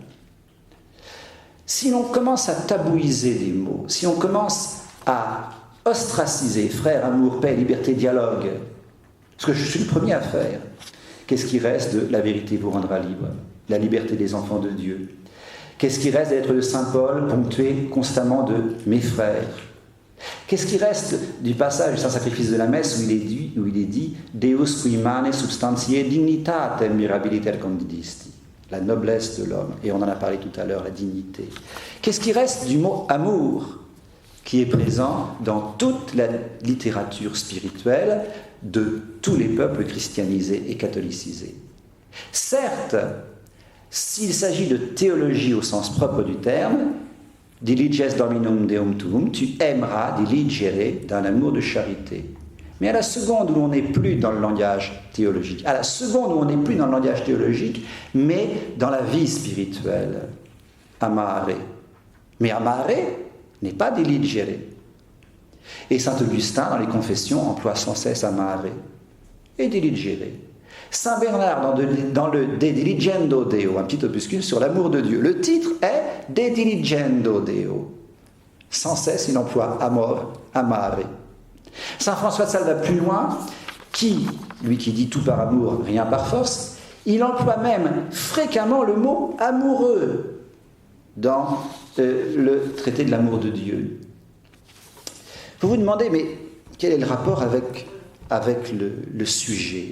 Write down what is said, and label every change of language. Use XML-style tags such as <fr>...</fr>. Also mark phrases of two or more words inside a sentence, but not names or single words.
<fr>Si l'on commence à tabouiser des mots, si on commence à ostraciser frère, amour, paix, liberté, dialogue, ce que je suis le premier à faire, qu'est-ce qui reste de la vérité vous rendra libre, la liberté des enfants de Dieu? Qu'est-ce qui reste d'être de Saint Paul, ponctué constamment de mes frères? Qu'est-ce qui reste du passage du Saint-Sacrifice de la messe où il est dit</fr> <la>Deus qui mane substantiae dignitatem mirabiliter condidisti,</la> <fr>la noblesse de l'homme, et on en a parlé tout à l'heure, la dignité. Qu'est-ce qui reste du mot amour, qui est présent dans toute la littérature spirituelle de tous les peuples christianisés et catholicisés? Certes, s'il s'agit de théologie au sens propre du terme,</fr> <la>diliges dominum deum tuum,</la> <fr>tu aimeras,</fr> <la>diligere,</la> <fr>d'un amour de charité. Mais à la seconde où on n'est plus dans le langage théologique, mais dans la vie spirituelle, amare. Mais amare n'est pas diligere. Et saint Augustin, dans les Confessions, emploie sans cesse amare et diligere. Saint Bernard, dans le De Diligendo Deo, un petit opuscule sur l'amour de Dieu, le titre est De Diligendo Deo. Sans cesse, il emploie</fr> <la>amor, amare.</la> <fr>Saint François de Sales va plus loin, lui qui dit tout par amour, rien par force, il emploie même fréquemment le mot amoureux dans le traité de l'amour de Dieu. Vous vous demandez, mais quel est le rapport avec le sujet?</fr>